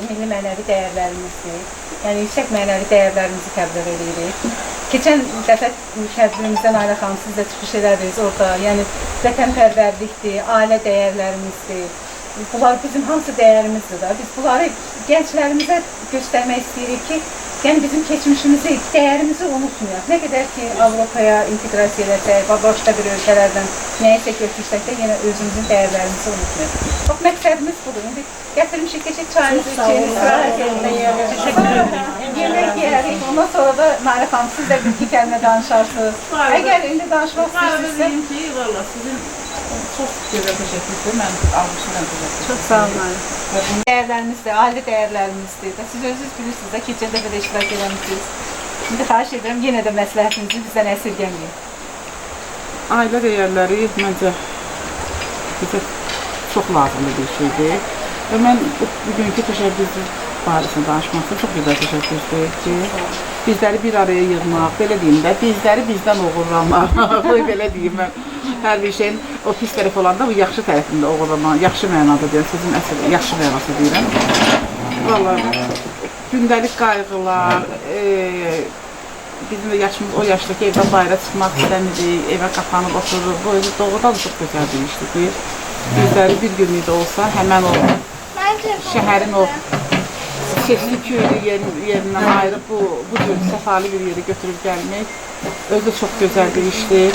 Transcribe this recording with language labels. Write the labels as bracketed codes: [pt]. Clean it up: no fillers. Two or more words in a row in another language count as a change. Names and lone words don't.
[az] Milli mənəvi dəyərlərimizdir. Yəni, yüksək mənəvi dəyərlərimizi təbliğ edirik. Keçən dəfə tədbirimizdən Ayla xanım siz də çıxış elədiniz orada. Yəni, vətənpərvərlikdir, ailə dəyərlərimizdir. Bunlar bizim hamısı dəyərimizdir da. Biz bunları gənclərimizə göstərmək istəyirik ki, [tr] yani bizim geçmişimizi, değerimizi unutmuyor. Ne kadar ki [az] Avrupa'ya integrasiya etsək, başqa bir ölkələrdən nəyəsə götürsək də yenə özümüzün dəyərlərimizi unutmuyor. Bax, məqsədimiz budur. İndi gətirmişik, keçək çayımızı içək, istirahət etmək, yemək yeyərik. Ondan sonra da Narif xanım, siz də bir-iki kəlmə danışarsınız. Əgər indi danışmaq istəyirsinizsə... [tr] Valla sizin çok güzel teşekkür ederim. Ben almışım. Çok sağ olun. Değerlerimizdir, aile değerlerimizdir. [az] Siz özünüz bilirsiniz de keçən dəfə də iştirak eləmişsiniz. Şimdi xahiş edirəm, yenə də məsləhətinizi bizdən əsirgəməyin. [tr] Aile değerleri bence bize çok lazımlı bir şeydi. Ve ben bugünkü teşebbüsü [az] barəsində [tr] danışmakta çok güzel teşebbüsdür [az] ki, bizləri bir araya yığmaq, belə deyim də, bizləri bizdən oğurlamaq, belə deyim mən. Hər bir şeyin o pis tərəfi olanda bu yaxşı tərəfində oğurlamaq, yaxşı mənada deyirəm, sözün əsl, yaxşı mənası deyirəm. Vallahi gündəlik qayğılar, bizim de yaşımız o yaşdakı evdən bayra çıxmaq istəmirik, evə qapanıb otururuq, bu özü doğrudan da çok gözəl bir işdir ki, bizləri bir günlük olsa həmən o şəhərin o keçli köylü yerindən ayırıb bu cür səfalı bir yeri götürüb gəlmək özü çox gözəl bir işdir.